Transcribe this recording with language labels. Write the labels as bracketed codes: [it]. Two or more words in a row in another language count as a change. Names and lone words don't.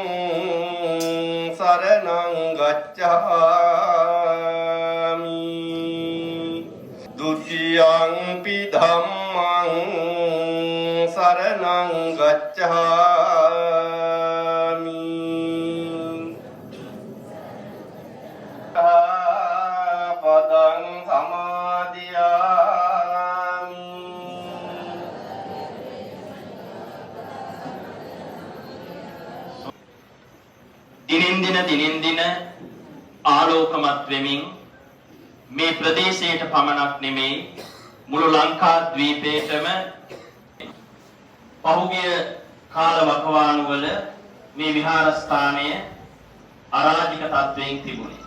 [pi] සරණං ගච්ඡාමි Dutiyampi dhammang saranang gacchami padang samadhiyami [si] දිනෙන් දින ආලෝකමත් වෙමින් මේ ප්‍රදේශයට පමණක් නෙමෙයි මුළු ලංකාද්වීපයටම පහුගිය කාල වකවානුවල මේ විහාරස්ථානය අරාජික තත්වයෙන් තිබුණේ.